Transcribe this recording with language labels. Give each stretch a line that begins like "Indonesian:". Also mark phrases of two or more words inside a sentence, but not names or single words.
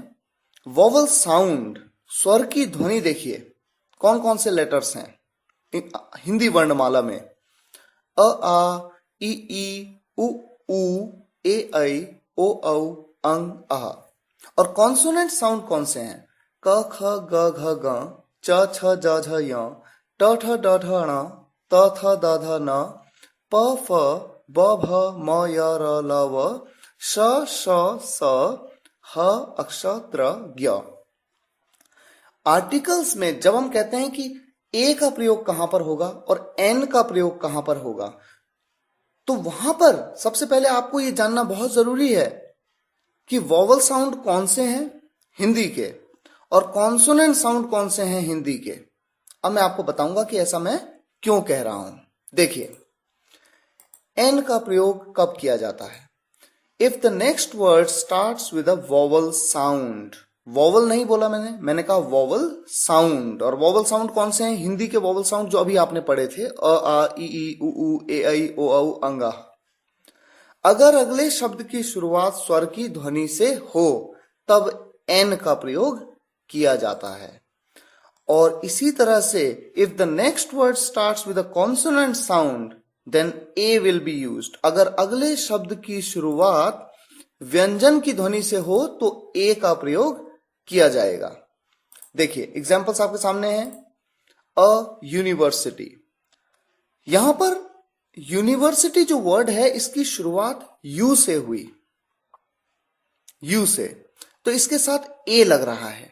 English: vowel sound,
Hindi: स्वर की ध्वनि देखिए कौन कौन से लेटर्स हैं हिंदी वर्णमाला में। अ आ ई ई उ ऊ ए ऐ ओ औ अंग आह। और
English: consonant sound
Hindi: कौन से हैं? क ख ग घ ग च छ ज झ य ट ठ ड ढ ण त थ द ध न प फ ब भ म य र ल व श श स ह अक्षत्र ज्ञ। आर्टिकल्स में जब हम कहते हैं कि ए का प्रयोग कहां पर होगा और एन का प्रयोग कहां पर होगा, तो वहां पर सबसे पहले आपको यह जानना बहुत जरूरी है कि
English: vowel sound
Hindi: कौन से हैं हिंदी के, और
English: consonant sound
Hindi: कौन से हैं हिंदी के। अब मैं आपको बताऊंगा कि ऐसा मैं क्यों कह रहा हूं। देखिए, एन का प्रयोग कब किया जाता है?
English: If the next word starts with a vowel sound.
Hindi: वोवल नहीं बोला मैंने कहा
English: vowel sound.
Hindi: और
English: vowel sound
Hindi: कौन से हैं? हिंदी के
English: vowel sound
Hindi: जो अभी आपने पढ़े थे, अ आ ई उ ए ऐ ओ औ अंगा। अगर अगले शब्द की शुरुआत स्वर की ध्वनि से हो तब एन का प्रयोग किया जाता है। और इसी तरह से
English: if the next word starts with a consonant sound then a will be used.
Hindi: अगर अगले शब्द की शुरुआत व्यंजन की ध्वनि से हो तो ए का प्रयोग किया जाएगा। देखिए, एग्जांपल्स आपके सामने हैं।
English: a university,
Hindi: यहां पर यूनिवर्सिटी जो वर्ड है इसकी शुरुआत यू से हुई, यू से, तो इसके साथ ए लग रहा है।